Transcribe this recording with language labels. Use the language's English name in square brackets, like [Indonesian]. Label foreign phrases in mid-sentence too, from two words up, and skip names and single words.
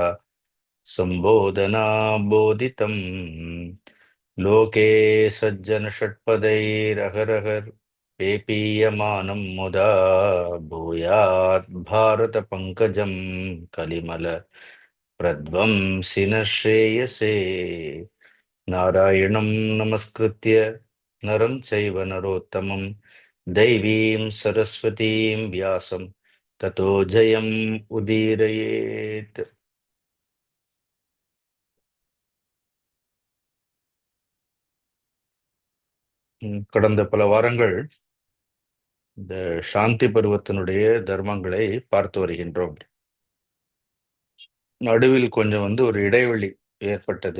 [Sanskrit] सम्बोधनाबोधितं लोके सज्जनषट्पदैरहरहर पेपीयमानं मुदा भूयात् भारतपङ्कजं कलिमल प्रध्वंसिन श्रेयसे नारायणं नमस्कृत्य नरं चैव नरोत्तमं दैवीं सरस्वतीं व्यासं ततो जयम् उदीरयेत्. [Tamil] கடந்த பல வாரங்கள் இந்த சாந்தி பருவத்தினுடைய தர்மங்களை பார்த்து வருகின்றோம். நடுவில் கொஞ்சம் ஒரு இடைவெளி ஏற்பட்டது.